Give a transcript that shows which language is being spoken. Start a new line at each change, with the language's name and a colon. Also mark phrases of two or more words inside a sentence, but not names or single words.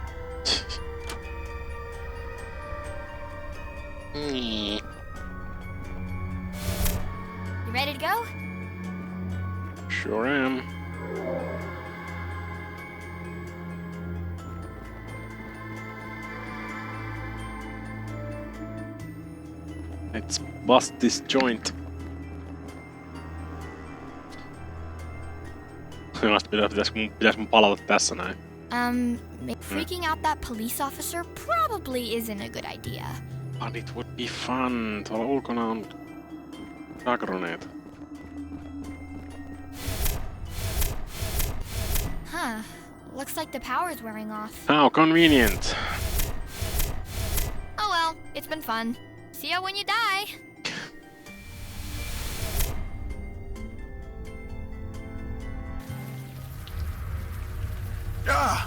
English: You ready to go? Sure am. Let's bust this joint.
Finnish: Pitäis mun palata tässä näin.
English: Freaking out that police officer probably isn't a good idea. But it would be fun.
Finnish: Tuolla ulkona on ragroneet.
English: Huh. Looks like the power's wearing off. How convenient. Oh well, it's been fun. See ya when you die. Ah!